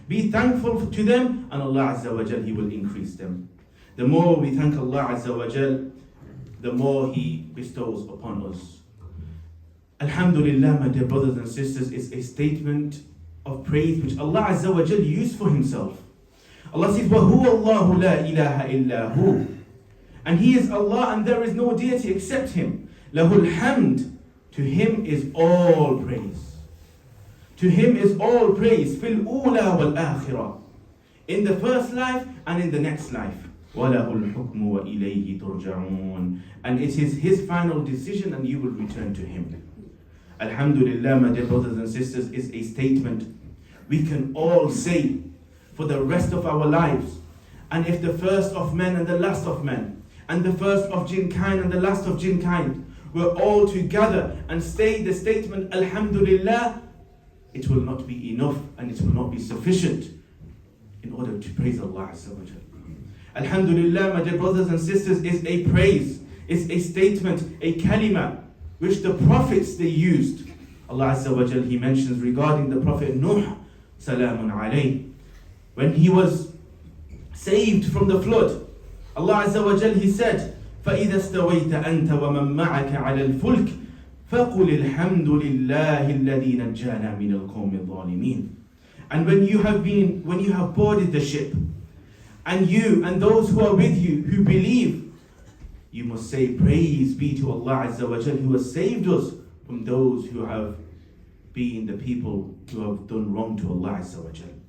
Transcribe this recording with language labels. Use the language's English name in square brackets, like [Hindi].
[English] Be thankful to them, and Allah Azza wa Jal, He will increase them. The more we thank Allah Azza wa Jal, the more He bestows upon us. Alhamdulillah, my dear brothers and sisters, is a statement of praise which Allah Azza wa Jal used for Himself. Allah says, [Arabic] وَهُوَ اللَّهُ لَا إِلَهَ إِلَّا هُوَ. [English] And He is Allah and there is no deity except Him. [Arabic] لَهُ الْحَمْد. [English] To Him is all praise. To Him is all praise. [Arabic] فِي الْأُولَى وَالْآخِرَةِ. [English] In the first life and in the next life. [Arabic] وَلَهُ الْحُكْمُ وَإِلَيْهِ تُرْجَعُونَ. [English] And it is His final decision and you will return to Him. Alhamdulillah, my dear brothers and sisters, is a statement we can all say for the rest of our lives. And if the first of men and the last of men, and the first of jinn kind and the last of jinn kind, we're all together and say the statement Alhamdulillah, it will not be enough and it will not be sufficient in order to praise Allah Azza wa Jal. Alhamdulillah, my dear brothers and sisters, is a praise, is a statement, a kalima, which the prophets they used. Allah Azza wa Jal, He mentions regarding the Prophet Nuh, salamun alayh, when he was saved from the flood. Allah Azza wa Jal, He said, [Arabic] فَإِذَا اسْتَوَيْتَ أَنْتَ وَمَن مَّعَكَ عَلَى الْفُلْكِ فَقُلِ الْحَمْدُ لِلَّهِ الَّذِي نَجَّانَا مِنَ الْقَوْمِ الظَّالِمِينَ. [English] And when you have boarded the ship, and you and those who are with you who believe, you must say praise be to Allah Azza wa Jal, who has saved us from those who have been the people who have done wrong to Allah Azza wa Jal.